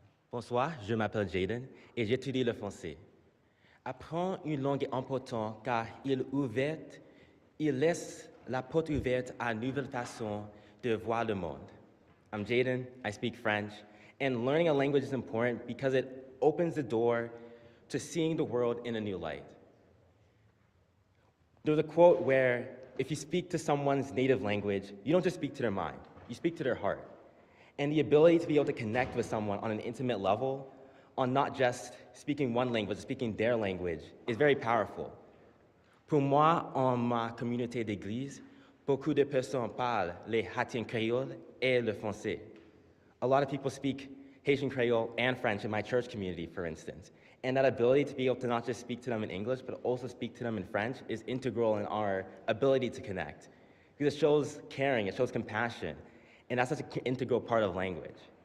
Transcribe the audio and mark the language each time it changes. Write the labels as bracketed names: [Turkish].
[French] Bonsoir, je m'appelle Jaden et j'étudie le français. Apprendre une langue est important car il laisse la porte ouverte à une nouvelle façon de voir le monde. [English] I'm Jaden, I speak French, and learning a language is important because it opens the door to seeing the world in a new light. There's a quote where if you speak to someone's native language, you don't just speak to their mind, you speak to their heart. And the ability to be able to connect with someone on an intimate level, on not just speaking one language, speaking their language, is very powerful. [French] Pour moi, en ma communauté d'église, beaucoup de personnes parlent les Haitian créoles et le français. [English] A lot of people speak Haitian Creole and French in my church community, for instance. And that ability to be able to not just speak to them in English, but also speak to them in French is integral in our ability to connect. Because it shows caring, it shows compassion, and that's such an integral part of language.